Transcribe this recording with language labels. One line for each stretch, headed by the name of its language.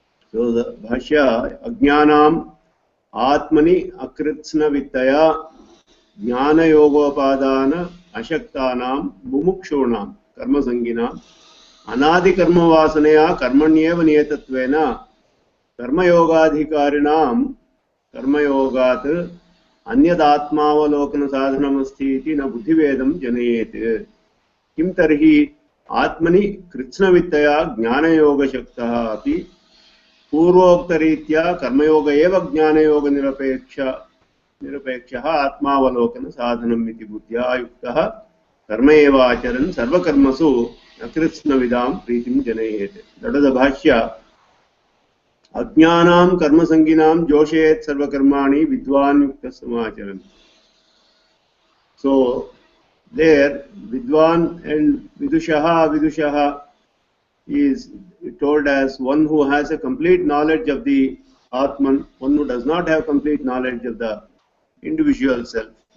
Sanskrit: So the Bhashya, Ajnanam Atmani Akritsna Vittaya Jnana Yogopadana Ashaktanam Mumukshunam Karma Sanginam Anadi Karma Vasanaya Karmanyeva Niyatatvena Karma Yogadhikarinam Karma Yogat Anyadatmavalokana Sadhanamasti iti na Buddhivedam Janayet Kim Tarhi Atmani Kritsna Vittaya Jnana Yoga Shaktaha api पूर्वोक्तरीत्या कर्मयोग एव ज्ञानयोग निरपेक्षः आत्मावलोकन साधनम् इति बुद्ध्या युक्तः कर्म एव आचरन् सर्वकर्मसु अकृत्स्नविदां प्रीतिं जनयेत्.
English: That is the Bhashya.
Sanskrit: अज्ञानां कर्मसंगिनां जोषयेत् सर्वकर्माणि विद्वान् युक्तः समाचरन्.
English: So there Vidwan and Vidushaha is told as one who has a complete knowledge of the Atman, one who does not have complete knowledge of the individual self.